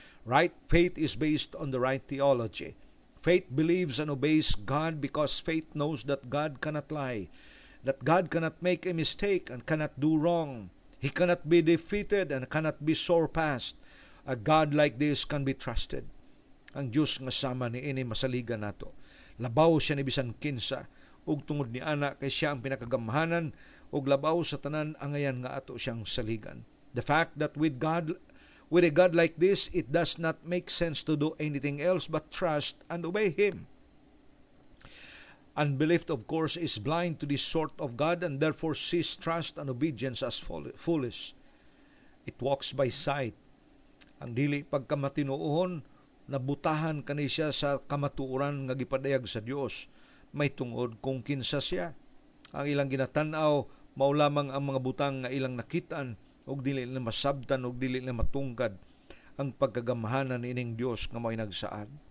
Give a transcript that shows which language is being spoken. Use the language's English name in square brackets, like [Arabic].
[English] Right faith is based on the right theology. Faith believes and obeys God because faith knows that God cannot lie, that God cannot make a mistake and cannot do wrong. He cannot be defeated and cannot be surpassed. A God like this can be trusted. [Cebuano] Ang Diyos nga sama ni ini masaligan nato. Labaw siya ni bisan kinsa, ug tungod ni ana kay siya ang pinakagamahanan, ug labaw sa tanan angayan nga ato siyang saligan. [English] The fact that with a God like this, it does not make sense to do anything else but trust and obey Him. Unbelief, of course, is blind to this sort of God and therefore sees trust and obedience as foolish. It walks by sight. [Cebuano] Ang dili pagkamatinuohon, nabutahan kani siya sa kamatuoran nga gipadayag sa Dios. May tungod kung kinsa siya. Ang ilang ginatan-aw, mao lamang ang mga butang nga ilang nakitaan, og dili na masabtan, og dili na matungkad ang pagkagamahanan ining Dios nga mao'y nagsaad.